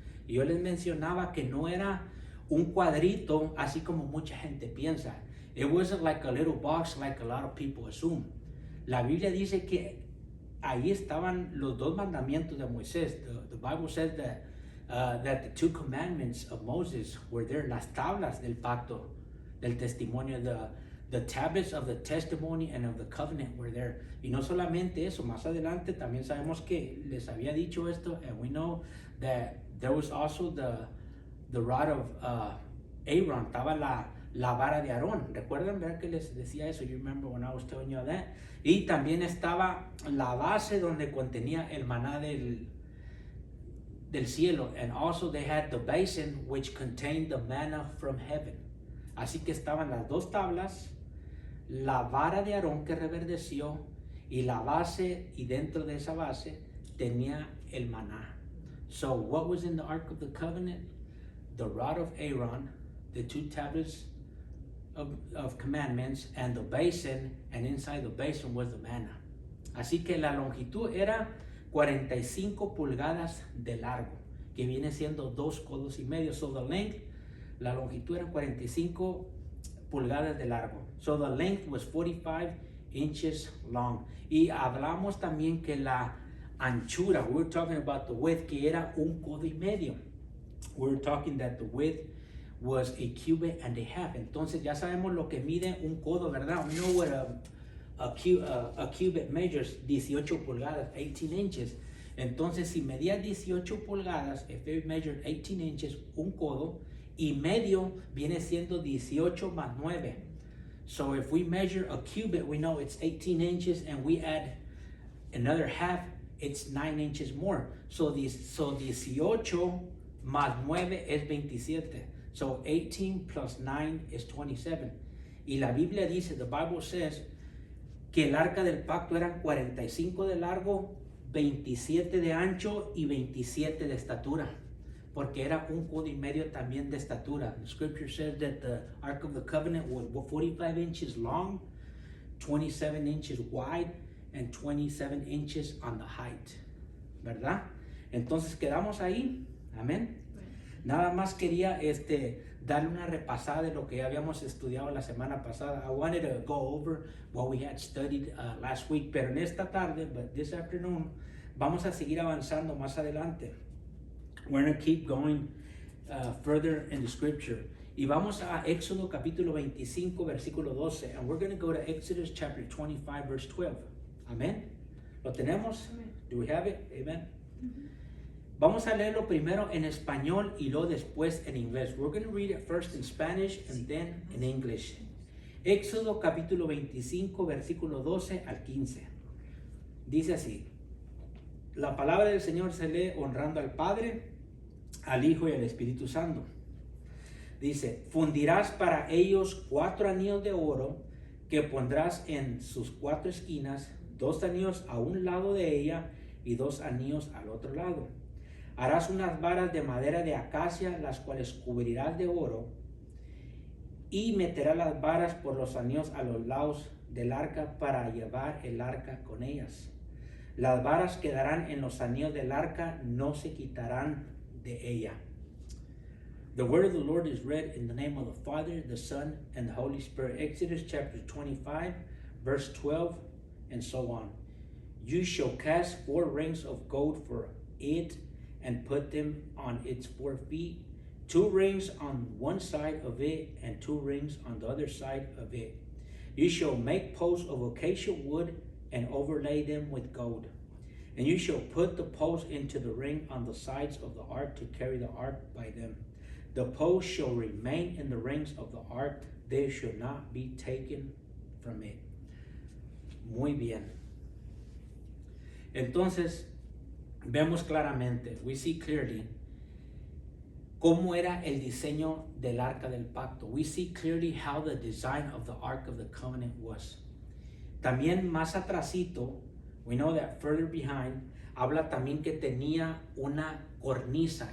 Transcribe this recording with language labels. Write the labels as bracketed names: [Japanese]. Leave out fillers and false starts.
[Spanish] Y yo les mencionaba que no era un cuadrito, así como mucha gente piensa. [English] It wasn't like a little box like a lot of people assume. [Spanish] La Biblia dice que ahí estaban los 2 mandamientos de Moisés. [English] The Bible says that the 2 commandments of Moses were there, [Spanish] las tablas del pacto, del testimonio, [English] the tablets of the testimony and of the covenant were there. [Spanish] Y no solamente eso, más adelante también sabemos que les había dicho esto, [English] and we know that there was also the rod of Aaron, [Spanish] estaba la vara de Aarón. ¿Recuerdan ver que les decía eso? [English] You remember when I was telling you that? [Spanish] Y también estaba la base donde contenía el maná del cielo, [English] and also they had the basin which contained the manna from heaven. [Spanish] Así que estaban las 2 tablas, la vara de Aarón que reverdeció, y la base, y dentro de esa base tenía el maná. [English] So what was in the Ark of the Covenant? The rod of Aaron, the 2 tablets of commandments, and the basin, and inside the basin was the manna. [Spanish] Así que la longitud era 45 pulgadas de largo, que viene siendo 2 codos y medio. [English] So the length, [Spanish] la longitud era 45 pulgadas de largo. [English] So the length was 45 inches long. [Spanish] Y hablamos también que la anchura, [English] we were talking about the width, [Spanish] que era 1 codo y medio. [English] We were talking that the width was a cubit and a half. [Spanish] Entonces ya sabemos lo que mide un codo, ¿verdad? [English] We know what a cubit measures, [Spanish] 18 pulgadas, [English] 18 inches. [Spanish] Entonces si medía 18 pulgadas, [English] if it measured 18 inches, [Spanish] un codo, y medio viene siendo 18 más 9. [English] So if we measure a cubit, we know it's 18 inches, and we add another half, it's 9 inches more. [Spanish] So 18 más 9 es 27. [English] So 18 plus 9 is 27. [Spanish] Y la Biblia dice, [English] the Bible says, [Spanish] que el arca del pacto eran 45 de largo, 27 de ancho y 27 de estatura, porque era 1 codo y medio también de estatura. [English] The scripture says that the Ark of the Covenant was 45 inches long, 27 inches wide, and 27 inches on the height. [Spanish] ¿Verdad? Entonces quedamos ahí. Amén. Nada más quería darle una repasada de lo que habíamos estudiado la semana pasada. [English] I wanted to go over what we had studied last week, [Spanish] pero en esta tarde, [English] but this afternoon, [Spanish] vamos a seguir avanzando más adelante. [English] We're going to keep going further in the scripture. [Spanish] Y vamos a Éxodo capítulo 25, versículo 12. [English] And we're going to go to Exodus chapter 25, verse 12. [Spanish] Amen. ¿Lo tenemos? [English] Amen. Do we have it? Amen. Mm-hmm. [Spanish] Vamos a leerlo primero en español y luego después en inglés. [English] We're going to read it first in Spanish and then in English. [Spanish] Éxodo capítulo 25, versículo 12 al 15. Dice así: la palabra del Señor se lee honrando al Padre, al Hijo y al Espíritu Santo. Dice: fundirás para ellos 4 anillos de oro que pondrás en sus 4 esquinas, 2 anillos a un lado de ella y 2 anillos al otro lado. Harás unas varas de madera de acacia, las cuales cubrirás de oro, y meterás las varas por los anillos a los lados del arca para llevar el arca con ellas. Las varas quedarán en los anillos del arca, no se quitarán de ella. [English] The word of the Lord is read in the name of the Father, the Son, and the Holy Spirit. Exodus chapter 25, verse 12, and so on. You shall cast 4 rings of gold for it and put them on its 4 feet, 2 rings on one side of it and 2 rings on the other side of it. You shall make posts of acacia wood and overlay them with gold. And you shall put the posts into the ring on the sides of the ark to carry the ark by them. The posts shall remain in the rings of the ark, they shall not be taken from it. [Spanish] Muy bien. Entonces, vemos claramente, [English] we see clearly, [Spanish] cómo era el diseño del arca del pacto. [English] We see clearly how the design of the ark of the covenant was. [Spanish] También más atrasito, [English] we know that further behind, [Spanish] habla también que tenía una cornisa.